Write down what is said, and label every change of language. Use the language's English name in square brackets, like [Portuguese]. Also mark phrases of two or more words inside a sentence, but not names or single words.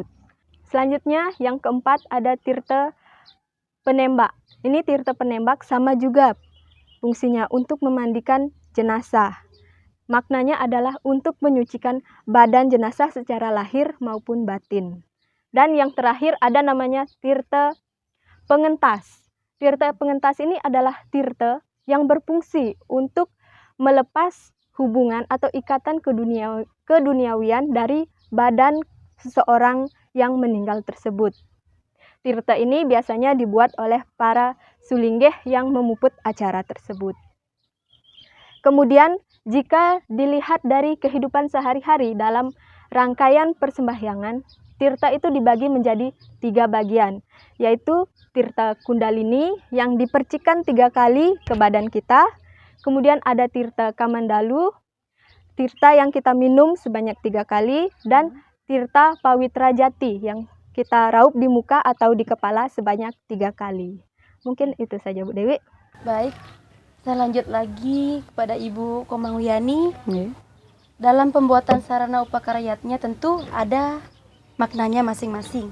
[Indonesian] Selanjutnya yang keempat ada tirta penembak. Ini tirta penembak sama juga fungsinya untuk memandikan jenazah. Maknanya adalah untuk menyucikan badan jenazah secara lahir maupun batin. Dan yang terakhir ada namanya tirta pengentas. Tirta pengentas ini adalah tirta yang berfungsi untuk melepas hubungan atau ikatan keduniawian dari badan seseorang yang meninggal tersebut. Tirta ini biasanya dibuat oleh para sulinggeh yang memuput acara tersebut. Kemudian, jika dilihat dari kehidupan sehari-hari dalam rangkaian persembahyangan, tirta itu dibagi menjadi 3 bagian, yaitu tirta kundalini yang dipercikan 3 kali ke badan kita, kemudian ada tirta kamandalu, tirta yang kita minum sebanyak 3 kali, dan tirta pawitra jati yang kita raup di muka atau di kepala sebanyak 3 kali. Mungkin itu saja Bu Dewi. Baik, saya lanjut lagi kepada Ibu Komang Wiyani. Dalam pembuatan sarana upakaryatnya tentu ada maknanya masing-masing.